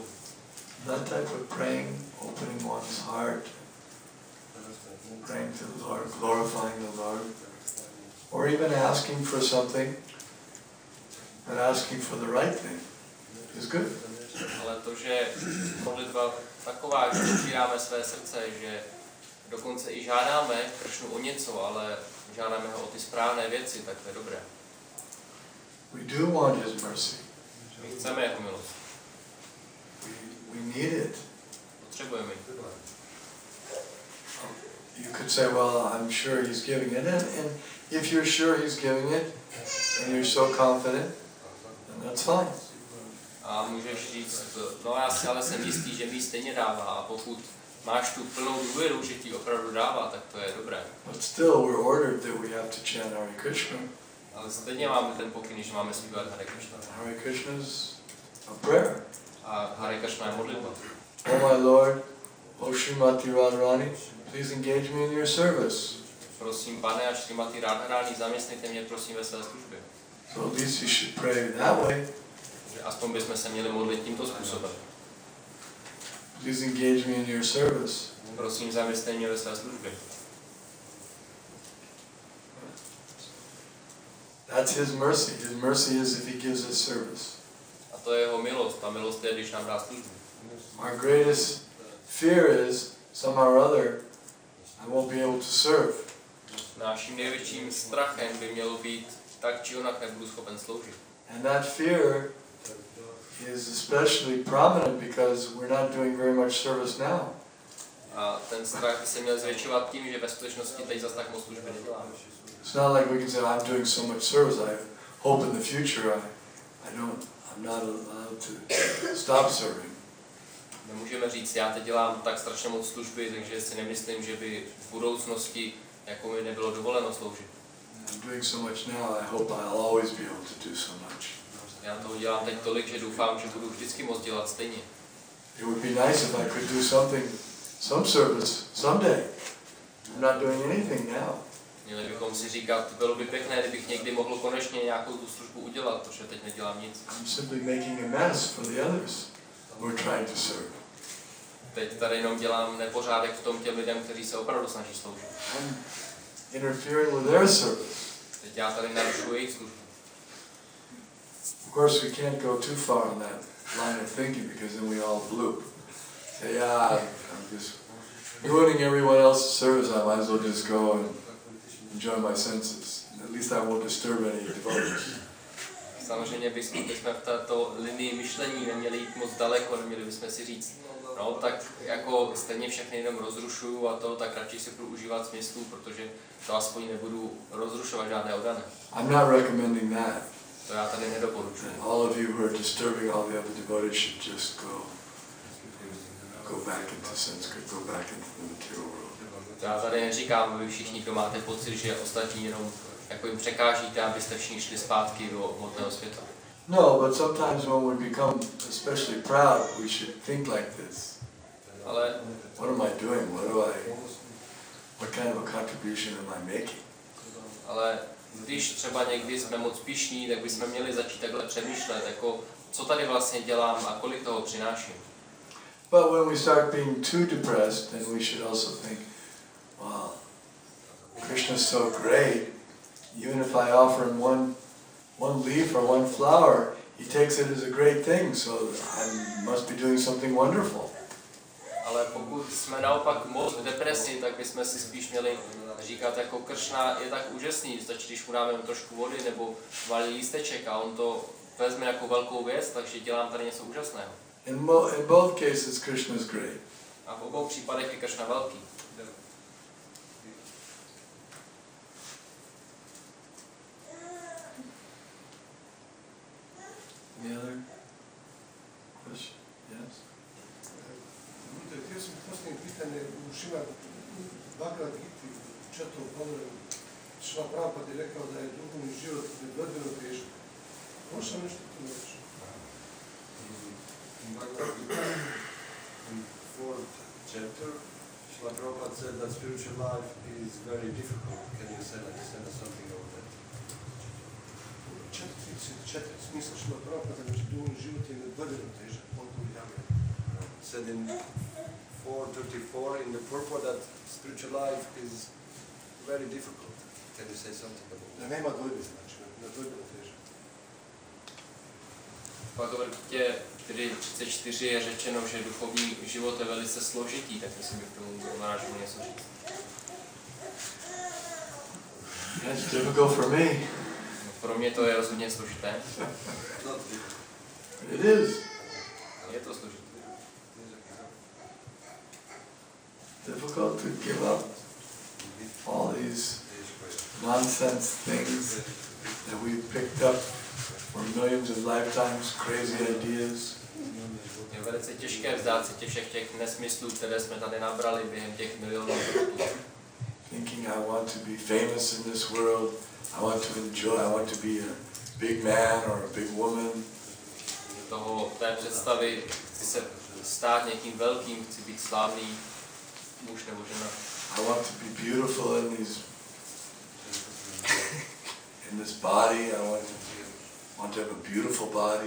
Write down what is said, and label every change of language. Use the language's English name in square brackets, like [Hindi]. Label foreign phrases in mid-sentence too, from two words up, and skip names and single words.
[English] That type of praying, opening one's heart, praying to the Lord, glorifying the Lord, or even asking for something, but asking for the right thing, is good. [Czech] Ale to, že modlitba taková, že otvíráme své srdce, že dokonce i žádáme Krishnu o něco, ale žádáme ho o ty správné věci, tak to je dobré. [English] We do want His mercy. [Czech] My chceme jeho milost. [English] We need it. [Czech] Potřebujeme ji. [English] You could say, well, I'm sure He's giving it, and if you're sure He's giving it, and you're so confident, then that's fine. [Czech] A můžeš říct, no já si ale jsem jistý, že mi stejně dává, a pokud máš tu plnou důvěru, že ti opravdu dává, tak to je dobré. [English] But still, we're ordered that we have to chant Hare Krishna. [Czech] Ale stejně máme ten pokyn, že máme zpívat Hare Krishna. [English] Hare Krishna is a prayer. [Czech] A Hare Krishna je modlitba. [English] Oh my Lord, O Srimati Radharani, please engage me in your service. [Czech] Prosím, pane a Srimati Radharani, zaměstnejte mě prosím ve své službě. [English] So at least you should pray that way. [Czech] Že aspoň bychom se měli modlit tímto způsobem. [English] Please engage me in your service. [Czech] Prosím, zaměstnej mě ve své službě. [English] That's His mercy. His mercy is if He gives us service. [Czech] A to je jeho milost. A milost je, když nám dá službu. [English] Our greatest fear is somehow or other I won't be able to serve. [Czech] Naším největším strachem by mělo být tak či onak nebudu schopen sloužit. [English] And that fear is especially prominent because we're not doing very much service now. [Czech] A ten strach by se měl zvětšovat tím, že ve skutečnosti teď zas tak moc služby neděláme. [English] It's not like we can say I'm doing so much service. I hope in the future I'm not allowed to stop serving. [Czech] Nemůžeme říct, já teď dělám tak strašně moc služby, takže si nemyslím, že by v budoucnosti jako mi nebylo dovoleno sloužit. [English] I'm doing so much now. I hope I'll always be able to do so much. [Czech] Já toho dělám teď tolik, že doufám, že budu vždycky moc dělat stejně. [English] It would be nice if I could do some service someday. I'm not doing anything now. [Czech] Měli bychom si říkat, bylo by pěkné, kdybych někdy mohl konečně nějakou tu službu udělat, protože teď nedělám nic. [English] I'm simply making a mess for the others who are trying to serve. [Czech] teď tady jenom dělám nepořádek v tom těm lidem, kteří se opravdu snaží sloužit. [English] I'm interfering with their service. [Czech] Teď já tady narušuji jejich službu. [English] Of course, we can't go too far in that line of thinking because then we all bloop. Say, yeah, I'm just ruining everyone else's service. I might as well just go and enjoy my senses. At least I won't disturb any devotees. [Czech] Samozřejmě bychom v této linii myšlení neměli jít moc daleko, neměli bychom si říct, no tak jako stejně všechny jenom rozrušuju a to, tak radši si budu užívat smyslů, protože to aspoň nebudu rozrušovat žádné orgány. [English] I'm not recommending that. [Czech] To já tady nedoporučuji. [English] All of you who are disturbing all the other devotees should just go back into sanskrit, go back into the material world. [Czech] To já tady neříkám, vy všichni, kdo máte pocit, že ostatní jenom jako jim překážíte, abyste všichni šli zpátky do hmotného světa. [English] No, but sometimes when we become especially proud, we should think like this. [Czech] Ale [English] What am I doing? What kind of a contribution am I making? [Czech] Ale když třeba někdy jsme moc pyšní, tak bychom měli začít takhle přemýšlet, jako co tady vlastně dělám a kolik toho přináším. [English] But when we start being too depressed, then we should also think, wow, Krishna's so great. Even if I offer him one leaf or one flower, he takes it as a great thing, so I must be doing something wonderful. [Czech] Ale pokud jsme naopak moc v depresi, tak bychom si spíš měli říkat, jako Kršna je tak úžasný, stačí, když mu dáme trošku vody nebo malý lísteček a on to vezme jako velkou věc, takže dělám tady něco úžasného. [English] In both cases, Krishna is great. [Czech] A v obou případech je Kršna velký. [English] Any other question? Yes? [Croatian] Htio sam postaviti pitanje u Šima Bhagavad Gita četvrtom poglavlju. Šila Prabhupada je rekao da je duhovni život nedvojbeno težak. Možeš nam nešto to reći? [English] In Bhagavad Gita, in 4th chapter, Srila Prabhupada said that spiritual life is very difficult. Can you say something about that? [Croatian] Četiri smisla Šila Prabhupada, znači duhovni život je nedvojbeno težak. [English] Said in 4:34 in the purport that spiritual life is very difficult. Can you say something about that? [Croatian] Da nema dvojbe, znači nedvojbeno težak. [Czech] V Bhagavad Gita 4:34 je řečeno, že duchovní život je velice složitý, tak myslím, že k tomu narážím něco říct. [English] That's difficult for me. [Czech] Pro mě to je rozhodně složité. [English] It is. [Czech] Je to složité. [English] Difficult to give up all these nonsense things that we've picked up for millions of lifetimes, crazy ideas. [Czech] Je velice těžké vzdát se všech těch nesmyslů, které jsme tady nabrali během těch milionů životů. [English] Thinking I want to be famous in this world, I want to enjoy, I want to be a big man or a big woman. [Czech] Té představy, chci se stát někým velkým, chci být slavný muž nebo žena. [English] I want to be beautiful in this body. I want to have a beautiful body.